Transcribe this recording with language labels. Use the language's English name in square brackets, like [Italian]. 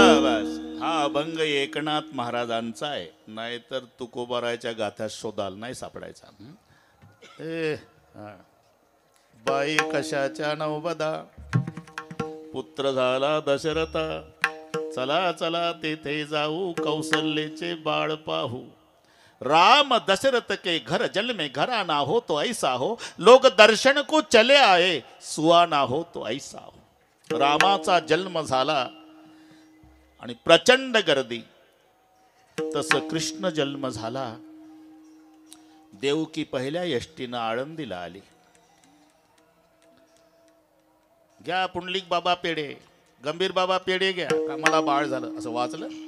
[Marathi] बस हा अभंग एकनाथ महाराजांचा आहे, नाहीतर तुकोबारायच्या गाथ्यात शोधाल नाही सापडायचा. बाई कशाच्या नवबदा, पुत्र झाला दशरथा. चला चला तेथे जाऊ, कौशल्याचे बाळ पाहू. [Hindi] राम दशरथ के घर जल में घराना हो तो ऐसा हो, लोग दर्शन को चले आए, सुहाना हो तो ऐसा हो. [Marathi] रामाचा जन्म झाला आणि प्रचंड गर्दी. तसं कृष्ण जन्म झाला. देवकी पहिल्या यष्टीनं आळंदीला आली. घ्या पुंडलिक बाबा पेढे, गंभीर बाबा पेढे घ्या, का मला बाळ झालं असं वाचलं.